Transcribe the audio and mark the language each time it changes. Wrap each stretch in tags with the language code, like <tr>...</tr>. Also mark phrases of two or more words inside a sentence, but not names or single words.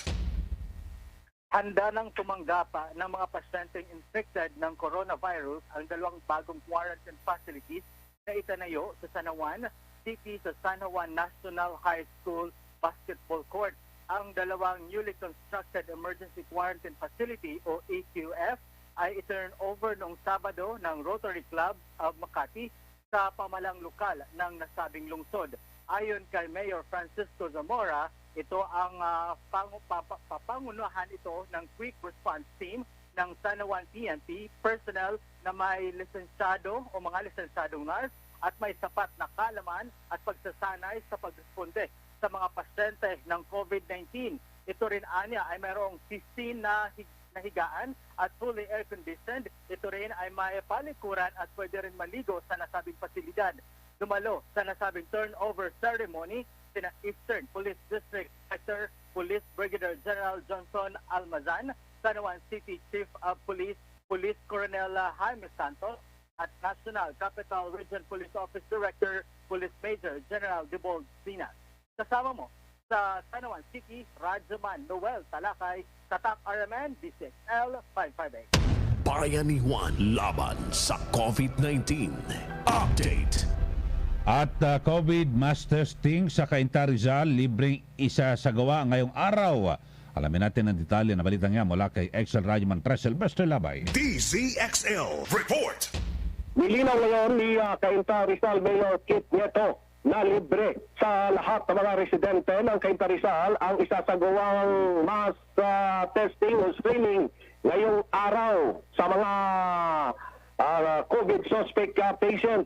<tl>Handa nang tumanggap ng mga pasyenteng infected ng coronavirus ang dalawang bagong</tl> <en>quarantine facilities</en> <tl>na itanayo sa San Juan City sa San Juan National High School Basketball Court. Ang dalawang</tl> <en>newly constructed emergency quarantine facility</en> <tl>o EQF ay i-turn over noong Sabado ng Rotary Club of Makati sa pamalang lokal ng nasabing lungsod. Ayon kay Mayor Francisco Zamora, ito ang papangunahan ito ng Quick Response Team ng San Juan PNP personnel na may lisensyado o mga lisensyadong nurse at may sapat na kaalaman at pagsasanay sa pagresponde sa mga pasyente ng COVID-19. Ito rin anya ay mayroong 15 na higaan at</tl> <en>fully air-conditioned.</en> <tl>Ito rin ay may palikuran at pwede rin maligo sa nasabing pasilidad. Dumalo sa nasabing</tl> <en>turnover ceremony</en> <tl>sina Eastern Police District Director Police Brigadier General Johnson Almazan, San Juan City Chief of Police Police Colonel Jaime Santos at National Capital Region Police Office Director Police Major General Debold Sinas. Kasama mo sa San Juan City, Radyoman Noel Talakay, Tatak RMN, DCXL 558. Bayanihan laban sa COVID-19. Update. At</tl> <en>COVID mass testing</en> <tl>sa Cainta Rizal, libreng isasagawa ngayong araw. Alamin natin ang detalye na balitang yan mula kay Excel Radyoman Tresel Bester Labay. DZXL Report. Nilinaw ngayon ni Cainta Rizal Mayor Kit Nieto na libre sa lahat ng mga residente ng Cainta Rizal ang isasagawang</tl> <en>mass testing</en> <tl>o screening ngayong araw sa mga</tl> <en>COVID suspect patient.</en>